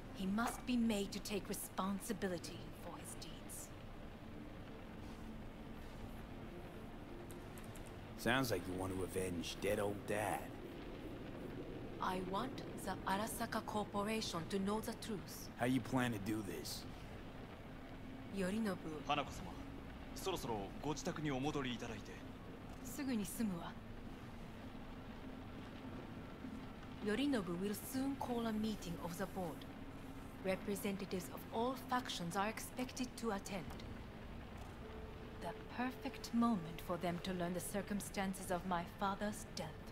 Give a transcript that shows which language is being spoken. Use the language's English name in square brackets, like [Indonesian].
[English] He must be made to take responsibility for his deeds. Sounds like you want to avenge dead old dad. I want the Arasaka Corporation to know the truth. How you plan to do this? Yorinobu, [Japanese] 花子様、そろそろご自宅にお戻りいただいて。すぐに済むわ。 [English] Yorinobu will soon call a meeting of the board. Representatives of all factions are expected to attend. The perfect moment for them to learn the circumstances of my father's death.